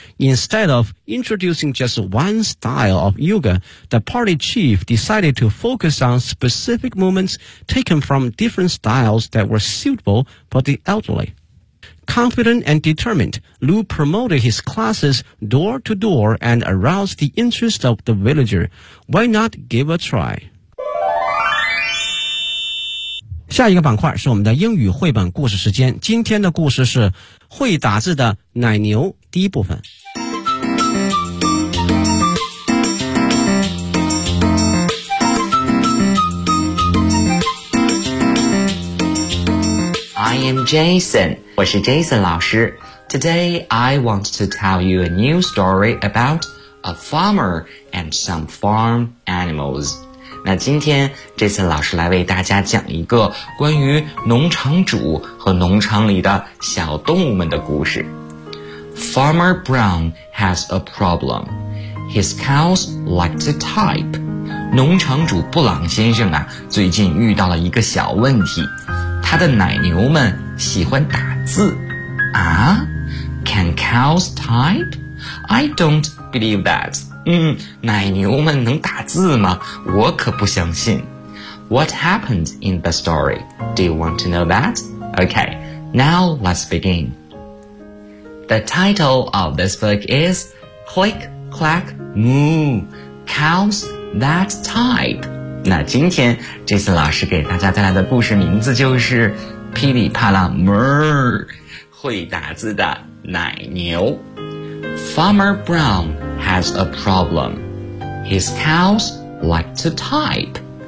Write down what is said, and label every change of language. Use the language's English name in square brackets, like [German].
[English] Instead of introducing just one style of yoga, the party chief decided to focus on specific movements taken from different styles that were suitable for the elderly. Confident and determined, Lu promoted his classes door to door and aroused the interest of the villager. Why not give a try? [Chinese] 下一个板块是我们的英语绘本故事时间。今天的故事是会打字的奶牛第一部分。 [English] I am Jason. [Chinese] 我是 Jason 老师。 [English] Today, I want to tell you a new story about a farmer and some farm animals. [Chinese] 那今天 Jason 老师来为大家讲一个关于农场主和农场里的小动物们的故事。 [English] Farmer Brown has a problem. His cows like to type. [Chinese] 农场主布朗先生啊，最近遇到了一个小问题。他的奶牛们喜欢打字。啊? [English] Can cows type? I don't believe that. [Chinese] 奶牛们能打字吗？我可不相信。 [English] What happened in the story? Do you want to know that? Okay, now let's begin. The title of this book is Click Clack Moo, Cows That Type. [Chinese] 那今天这次老师给大家带来的故事名字就是噼里啪啦 Murr, 会打字的奶牛。 [English] Farmer Brown has a problem. His cows like to type.